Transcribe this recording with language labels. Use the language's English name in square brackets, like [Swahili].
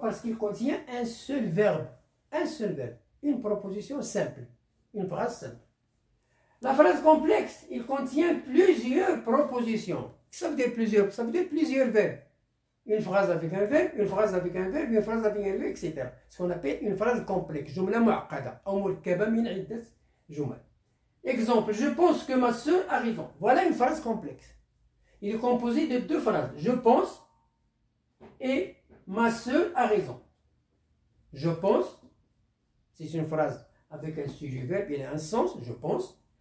[French] Parce qu'il contient un seul verbe. Une proposition simple. Une phrase simple. La phrase complexe, il contient plusieurs propositions. Ça veut dire plusieurs verbes. Une phrase avec un verbe, une phrase avec un verbe, une phrase avec un verbe, etc. Ce qu'on appelle une phrase complexe. [Arabic] جملة معقدة أو مركبة من عدة جمل. [French] Exemple, je pense que ma soeur a raison. Voilà une phrase complexe. Il est composé de deux phrases. Je pense et ma soeur a raison. Je pense, c'est une phrase avec un sujet-verbe, il a un sens, je pense.